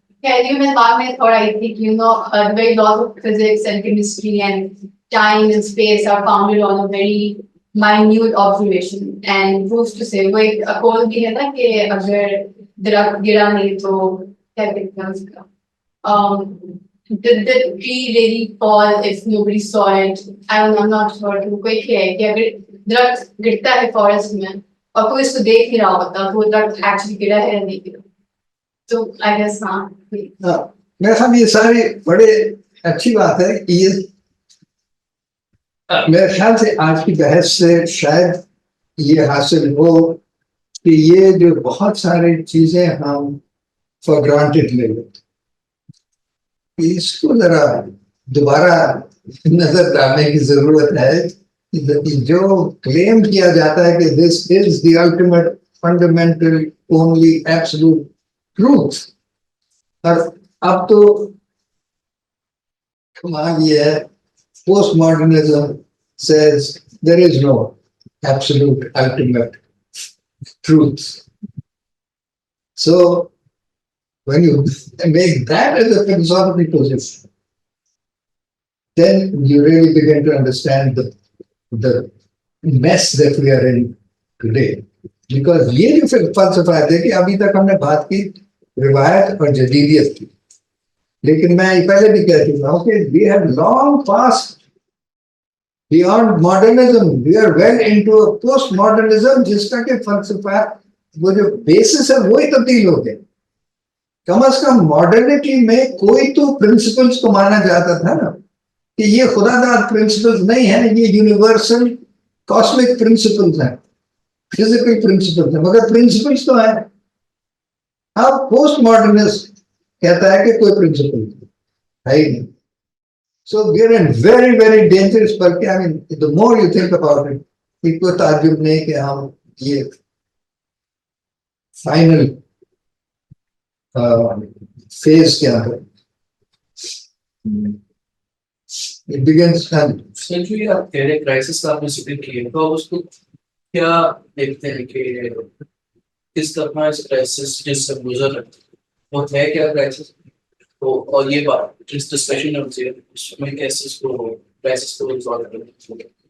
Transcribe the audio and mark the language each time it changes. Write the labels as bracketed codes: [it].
[ur] میں بعد میں تھوڑا آئی تھی کہ [en] the very laws of physics and chemistry and time and space are founded on a very minute observation, and who's to say [ur] وہ ایک قول بھی ہے نا کہ اگر درخت گرا نہیں تو کیا کہتے ہیں اس کا, [en] did the tree really fall if nobody saw it? I'm not sure. [ur] کوئی ہے کہ اگر درخت گرتا ہے فارسٹ میں اور کوئی اس کو دیکھ نہیں رہا ہوتا تو وہ درخت ایکچولی گرا ہے یا نہیں گرا. تو آئی گیس ہاں. میرے خیال یہ ساری بڑے اچھی بات ہے کہ یہ میرے خیال سے آج کی بحث سے شاید یہ حاصل ہو کہ یہ جو بہت ساری چیزیں ہم فار گرانٹیڈ لے لیتے اس کو ذرا دوبارہ نظر ڈالنے کی ضرورت ہے. جو کلیم کیا جاتا ہے کہ دس از the ultimate fundamental only absolute truth, اور اب تو کمال یہ ہے post modernism [en] says there is no absolute ultimate truth. So when you make that as a philosophical position, then you really begin to understand the mess that we are in today. [ur] Because یہ جو فلسفہ ہے, دیکھیے ابھی تک ہم نے بات کی روایت اور جدیدیت کی, لیکن میں پہلے بھی کہہ چکا ہوں کہ [en] we have long passed beyond modernism. We are well into a post-modernism [ur] جس کا کہ فلسفہ وہ جو بیسس ہے وہی تبدیل ہو گیا. کم از کم ماڈرنٹی میں کوئی تو پرنسپلس کو مانا جاتا تھا نا کہ یہ خدا داد پرنسپلس نہیں ہیں, یہ یونیورسل کاسمک پرنسپلس ہیں, فزیکل پرنسپلس ہیں, مگر پرنسپلس تو ہیں. اب پوسٹ ماڈرنسٹ کہتا ہے کہ کوئی پرنسپل ہے ہی نہیں. [en] So we are in very, very dangerous, بلکہ I mean, the more you think about it, [ur] کوئی تعجب نہیں کہ ہم یہ فائنل فیز کے اندر [en] it begins and [ur] Essentially, آپ کہہ رہے کرائسس کا آپ نے ذکر کیا تو اس کو کیا دیکھتے ہیں کہ کس طرح اس کرائسس جس سے گزر رہا ہے وہ ہے کیا کرائسس, اور یہ بات جس ڈسکشن ہوتی ہے اس میں کیسے اس کو کرائسس کو ریزالو کرنا ہے.